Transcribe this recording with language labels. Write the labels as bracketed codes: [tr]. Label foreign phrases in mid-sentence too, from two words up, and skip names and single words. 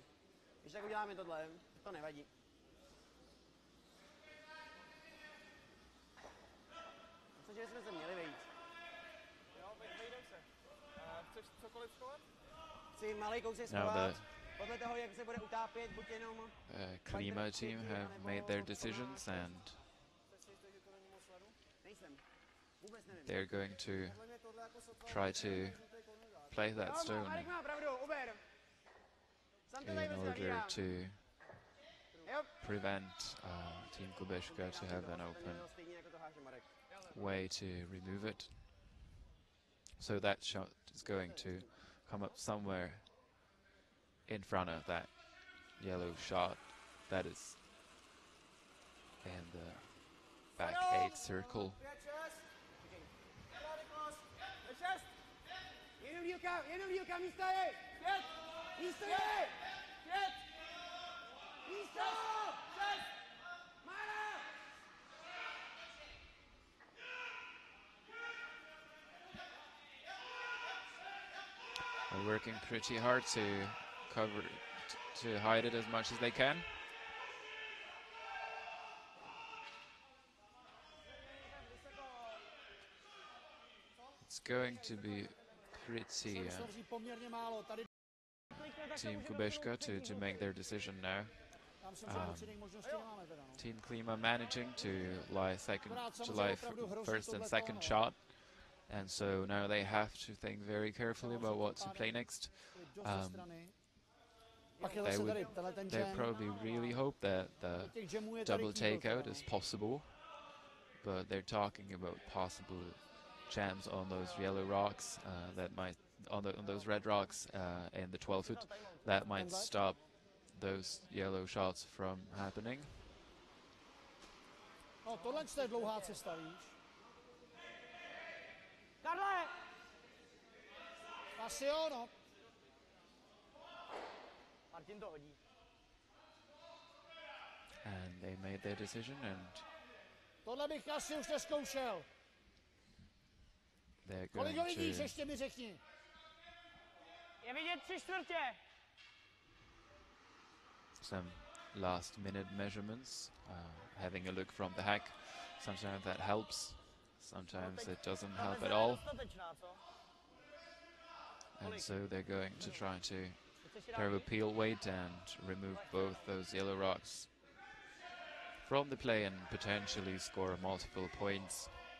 [cs] Když tak uděláme tohle, to nevadí. Myslím, že jsme se měli vejít. Jo, vejdem se. Chceš cokoliv schovat? Chci malý kousek [en] Now [cs] schovat. [en] the [cs] Podle toho, jak se bude utápět, buď jenom... [en] Klima team have made their decisions, and [cs] Nejsem. Vůbec nevím. [en] they're going to try to play that stone [cs] Marek má pravdu, uber. Sam to tady [en] in [cs] prostě [en] order [cs] hlídám. [en] to [cs] Jo. [en] prevent Team Kubeška to have an open [cs] Stejně jako to háže Marek. [en] way to remove it. So that shot is going to come up somewhere in front of that yellow shot that is in the back 8 circle. [cs] Jenom dílka, místo je! Pět! Místo je! Pět! Místo! Šest! Mára! [en] They're working pretty hard to cover, to hide it as much as they can. It's going to be pretty [cs] Poměrně málo. Tady [en] Team Kubeška to make their decision now. [cs] tam si myslím, že možnosti nemáme teda. No. [en] Team Klima managing to lie first and second shot, and so now they have to think very carefully about what to play next. [cs] Pak je [en] They [cs] zase [en] would [cs] tady tenhle ten [en] they [cs] jam. [en] probably really hope that the [cs] Těch jamů je tady [en] double [cs] kýbl [en] takeout [cs] teda, [en] is [cs] no. [en] possible, but they're talking about possible jams on those yellow rocks that might on those red rocks in the 12-foot that might stop those yellow shots from happening. [cs] No, tohle je dlouhá cesta, víš? Karle! Asi jo, no. Martin to hodí. [en] And they made their decision, and [cs] Tohle bych asi už neskoušel. [en] they're [cs] Kolik [en] going [cs] ho vidíš, [en] to [cs] ještě mi řekni. Je vidět 3/4. [en] some last-minute measurements, having a look from the hack. Sometimes that helps, sometimes it doesn't help at all. And so they're going to try to throw a peel weight and remove both those yellow rocks from the play and potentially score multiple points.